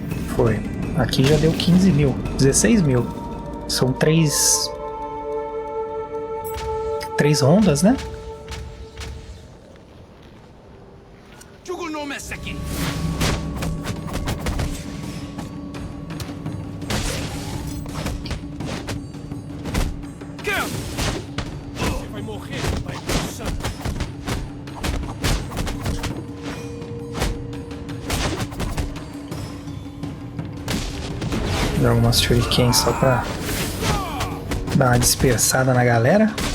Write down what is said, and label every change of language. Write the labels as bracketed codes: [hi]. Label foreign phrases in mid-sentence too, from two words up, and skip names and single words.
[pt] Foi. Aqui já deu 15 mil. 16 mil. São 3 rondas, né? [ko] 죽을 놈의 새끼. [pt] Você vai morrer, vai sangue. Joga umas shuriken só pra dar uma dispersada na galera.